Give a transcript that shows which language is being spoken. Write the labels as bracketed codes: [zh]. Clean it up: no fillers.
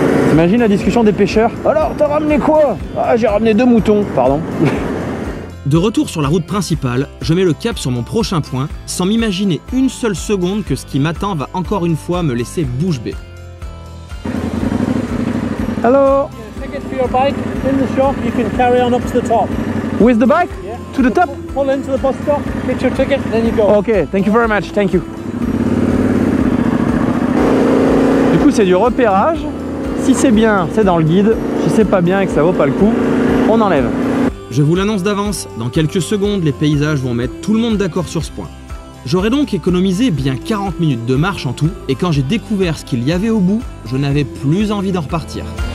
[fr] T'imagines la discussion des pêcheurs? Alors, t'as ramené quoi? Ah, j'ai ramené 2 moutons, pardon. De retour sur la route principale, je mets le cap sur mon prochain point, sans m'imaginer une seule seconde que ce qui m'attend va encore une fois me laisser bouche bée. [en] Hello. Take it for your bike in the shop. You can carry on up to the top. With the bike? Yeah. To the top? Pull into the bus stop, get your ticket, then you go. Ok, thank you very much, thank you. [fr] Du coup, c'est du repérage. Si c'est bien, c'est dans le guide. Si c'est pas bien et que ça vaut pas le coup, on enlève. Je vous l'annonce d'avance, dans quelques secondes, les paysages vont mettre tout le monde d'accord sur ce point. J'aurais donc économisé bien 40 minutes de marche en tout, et quand j'ai découvert ce qu'il y avait au bout, je n'avais plus envie d'en repartir.